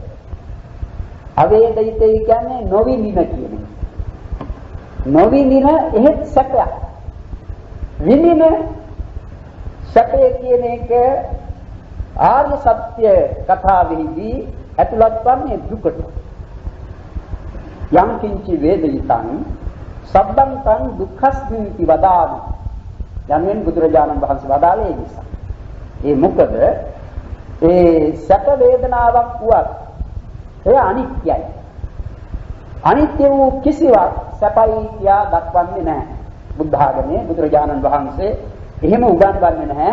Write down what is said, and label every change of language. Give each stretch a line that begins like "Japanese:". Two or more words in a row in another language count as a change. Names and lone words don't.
Sinhala: අවේදිත කියන්නේ නොවිඳින කියන එක. නොවිඳින එහෙත් සැපයක්. විඳින සැපය කියන එක ආර්ය සත්‍ය කතාවෙහිදී ඇතුළත් වන්නේ දුකට.
Pali: යම් කිංචි වේදිතං සබ්බන්තං දුක්ඛස්මිති වදාමි.
Sinhala: යන්නේ බුදුරජාණන් වහන්සේ වදාළේ නිසා. ඒ මොකද ඒ සැප වේදනාවක් වුවත් එය අනිත්‍යයි. අනිත්‍ය වූ කිසිවක් සැපයි කියා දක්වන්නේ නැහැ. බුද්ධ ආගමේ බුදුරජාණන් වහන්සේ එහෙම උගන්වන්නේ නැහැ.